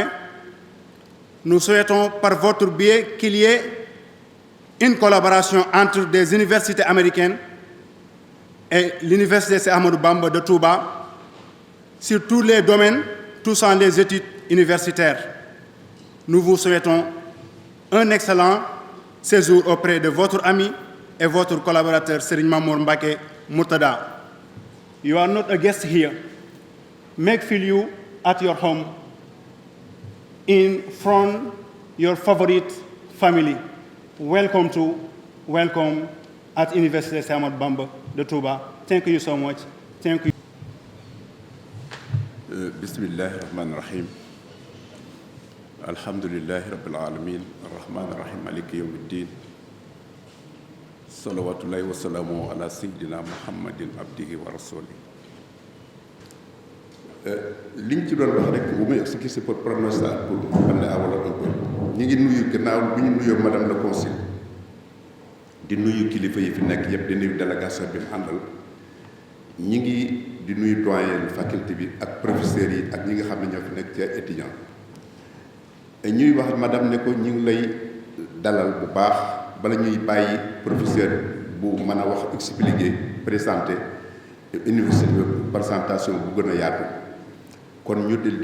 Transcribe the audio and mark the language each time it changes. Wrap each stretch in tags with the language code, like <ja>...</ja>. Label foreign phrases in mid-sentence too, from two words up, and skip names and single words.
<fr>Nous souhaitons par votre biais qu'il y ait une collaboration entre des universités américaines et l'université Cheikh Ahmadou Bamba de Touba sur tous les domaines touchant les études universitaires. Nous vous souhaitons un excellent séjour auprès de votre ami et votre collaborateur Serigne Mamour Mbacké Mourtada.</fr> <en>You are not a guest here. Make feel you at your home in front your favorite family. Welcome at University Cheikh Ahmadou Bamba de Touba. Thank you so much. Thank you.</en> <ar>بسم الله الرحمن الرحيم. الحمد لله رب العالمين. الرحمن الرحيم. مالك يوم الدين. صلوات الله والسلام على سيدنا محمد عبده ورسوله.</ar> <wo>Liñ ci doon wax rek bu may</wo> <fr>expliquer pour prononcer pour</fr> <wo>xam ne awala</wo> <fr>un peu</fr> <wo>ñu ngi nuyu gannaaw bi ñu nuyoo</wo> <fr>madame la consul</fr> <wo>di nuyu kilifa yi fi nekk yëpp di nuyu délégation bi mu àndal ñi ngi di nuyu</wo> <fr>doyen faculté</fr> <wo>bi ak professeurs yi ak ñi nga xam ne ñoo fi nekk ci étudiants ñuy wax madame ne ko ñu ngi lay dalal bu baax bala ñuy bàyyi professeur bu mën a wax</wo> <fr>expliquer présenter université</fr> <wo>bi présentation bu gën a yaatu kon ñu di</wo>